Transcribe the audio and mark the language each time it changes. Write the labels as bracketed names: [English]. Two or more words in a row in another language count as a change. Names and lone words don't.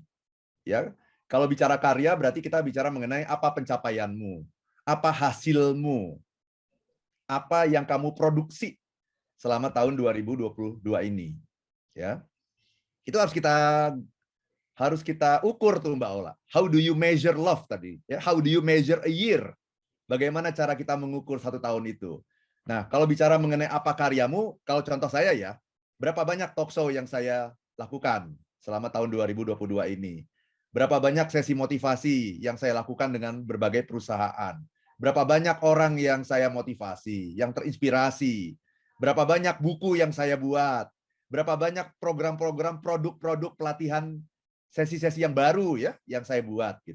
[Indonesian] Ya, kalau bicara karya berarti kita bicara mengenai apa pencapaianmu, apa hasilmu, apa yang kamu produksi selama tahun 2022 ini. Ya, itu harus kita ukur tuh Mbak Ola. [English] How do you measure love tadi? Ya, how do you measure a year? [Indonesian] Bagaimana cara kita mengukur 1 tahun itu? Nah, kalau bicara mengenai apa karyamu, kalau contoh saya ya, berapa banyak [English] talk show [Indonesian] yang saya lakukan selama tahun 2022 ini? Berapa banyak sesi motivasi yang saya lakukan dengan berbagai perusahaan? Berapa banyak orang yang saya motivasi, yang terinspirasi? Berapa banyak buku yang saya buat? Berapa banyak program-program, produk-produk pelatihan, sesi-sesi yang baru ya yang saya buat gitu.